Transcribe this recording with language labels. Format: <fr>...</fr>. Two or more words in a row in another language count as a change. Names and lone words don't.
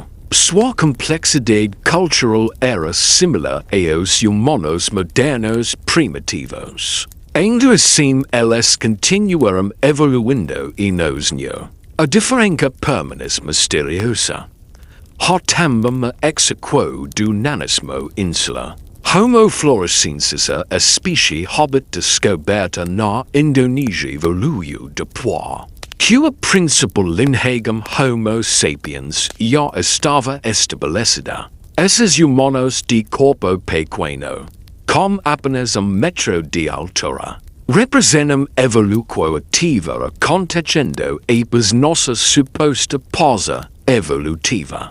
<pt>Sua complexidade cultural era similar aos humanos modernos primitivos. Ainda assim, eles continuaram evoluindo e nos não. A diferença permanece misteriosa. Há também a exequo do nanismo insular. Homo floresiensis, a espécie hobbit descoberta na Indonésia, evoluiu depois que a principal linhagem Homo sapiens já estava estabelecida. Esses humanos de corpo pequeno, com apenas metro de altura, representam evolução ativa acontecendo após nossa suposta pausa evolutiva.</pt>